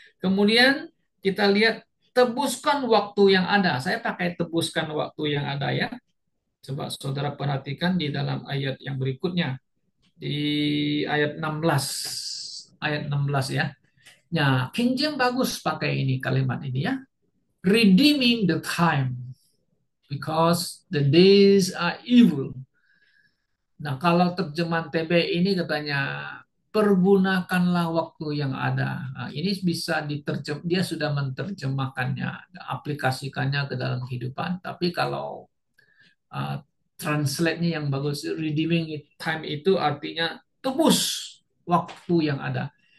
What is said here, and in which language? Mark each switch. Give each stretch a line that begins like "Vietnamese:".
Indonesian: Kemudian kita lihat tebuskan waktu yang ada. Saya pakai tebuskan waktu yang ada ya. Coba saudara perhatikan di dalam ayat yang berikutnya, di ayat 16. Ayat 16 ya. Nah, King James bagus pakai ini kalimat ini ya.
English: Redeeming the time because the days are evil.
Indonesian: Nah, kalau terjemahan TB ini katanya pergunakanlah waktu yang ada. Nah, ini bisa dia sudah menerjemahkannya, aplikasikannya ke dalam kehidupan. Tapi kalau uh, translate-nya yang bagus,
English: redeeming time
Indonesian: itu artinya tebus waktu yang ada.